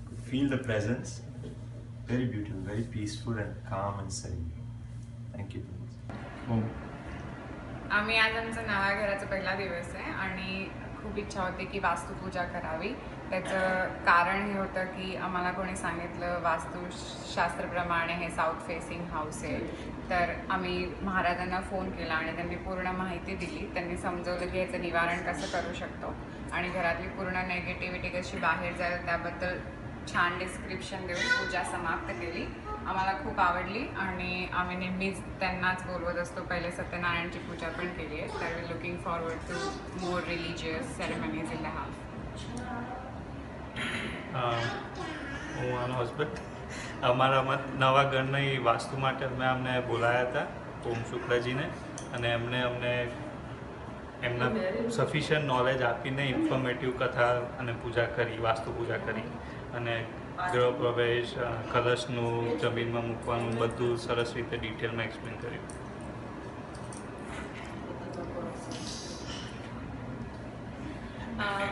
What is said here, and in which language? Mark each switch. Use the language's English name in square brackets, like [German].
[English] Feel the presence, very beautiful, very peaceful and calm and serene. Thank you. [Marathi] आम्ही आज आमचा नव्या घराचा पहिला दिवस आहे आणि खूप इच्छा होती की वास्तुपूजा करावी। त्याचं कारण हे होतं की आम्हाला कोणी सांगितलं वास्तुशास्त्रप्रमाणे हे साऊथ फेसिंग हाऊस आहे, तर आम्ही महाराजांना फोन केला आणि त्यांनी पूर्ण माहिती दिली। त्यांनी समजवलं की याचं निवारण कसं करू शकतो आणि घरातली पूर्ण नेगेटिव्हिटी कशी बाहेर जाईल त्याबद्दल छान डिस्क्रिप्शन देऊन पूजा समाप्त केली। आम्हाला खूप आवडली आणि आम्ही नेहमीच त्यांनाच बोलवत असतो। पहिले सत्यनारायणची पूजा पण केली आहे, तर [English] We looking forward to more religious ceremonies in the house. [Gujarati] હું આનો હસબન્ડ અમારા નવા ઘરની વાસ્તુ માટે અમને બોલાયા હતા ઓમ શુક્લાજીને, અને એમને અમને એમના સફિશિયન્ટ નોલેજ આપીને ઇન્ફોર્મેટિવ કથા અને પૂજા કરી, વાસ્તુ પૂજા કરી, અને ગૃહ પ્રવેશ, કલશનું જમીનમાં મૂકવાનું બધું સરસ રીતે ડિટેલમાં એક્સપ્લેન કર્યું।